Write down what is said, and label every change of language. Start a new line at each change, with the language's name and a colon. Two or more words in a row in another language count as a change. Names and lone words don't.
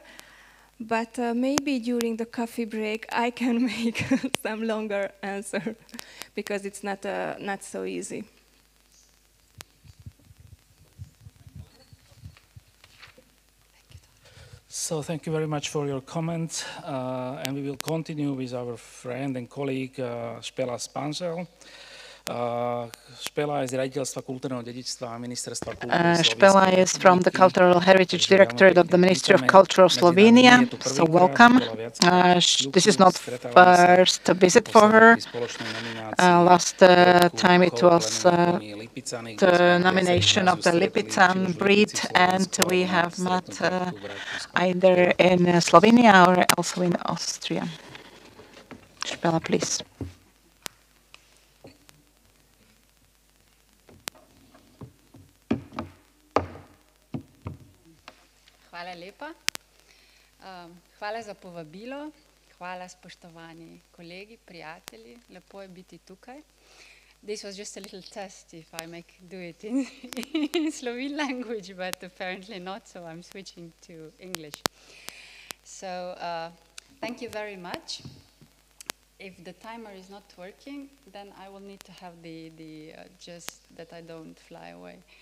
English: But maybe during the coffee break I can make some longer answer because it's not so easy. So thank you very much for your comments, and we will continue with our friend and colleague Špela Spanžel.
Slovak: Špela je z riaditeľstva kultúrneho dedičstva a ministerstva kultúry
English: Špela is from the Cultural Heritage Directorate of the Ministry of Culture of Slovenia, so welcome. This is not first visit for her. Last time it was the nomination of the Lipican breed, and we have met either in Slovenia or also in Austria. Špela, please.
Slovenian: Hvala lepa. Hvala za povabilo. Hvala, spoštovani kolegi, prijatelji. Lepo je biti tukaj.
English: This was just a little test if I do it in Slovene language, but apparently not, so I'm switching to English. So, thank you very much. If the timer is not working, then I will need to have the just that I don't fly away.